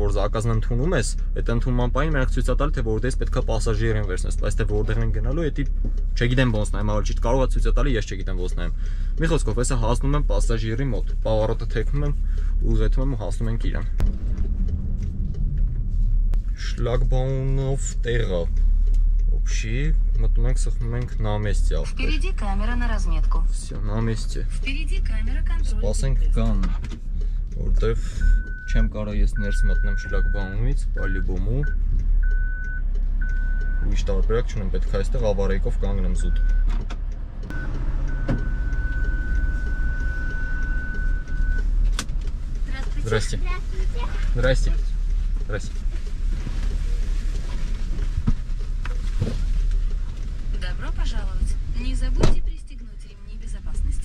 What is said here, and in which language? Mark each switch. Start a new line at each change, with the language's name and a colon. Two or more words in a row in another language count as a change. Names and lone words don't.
Armenian: որ զակազն ընդունում ես, այդ ընդունման պահին մենակ ցույց է տալի թե որտեղից պետքա պասաժիրին վերցնես, բայց թե որտեղ են գնալու, դա չգիտեմ ոնց նայեմ, ավելի ճիշտ կարող է ցույց տալի, ես չգիտեմ ոնց նայեմ։ Մի խոսքով, հեսա հասնում եմ պասաժիրի մոտ, պավարոտը թեքնում եմ, ուղղեցում եմ ու հասնում ենք իրան։ Շլագբաունով տեղը։ Общий, մտնում ենք, սխնում ենք
Russian: на месте
Armenian: ախպեր։
Russian: Впереди камера на разметку. Всё, на месте։ Впереди камера контроля.
Armenian: Սպասենք կան, որտեվ չեմ կարող ես ներս մտնեմ շլագբաունից, по-любому։ Ուրիշ տարբերակ չունեմ, պետք է այստեղ ավարեյկով կանգնեմ զուտ։ Здрасте.
Russian: Здрасте. Здрасте. Добро пожаловать. Не забудьте пристегнуть ремни безопасности.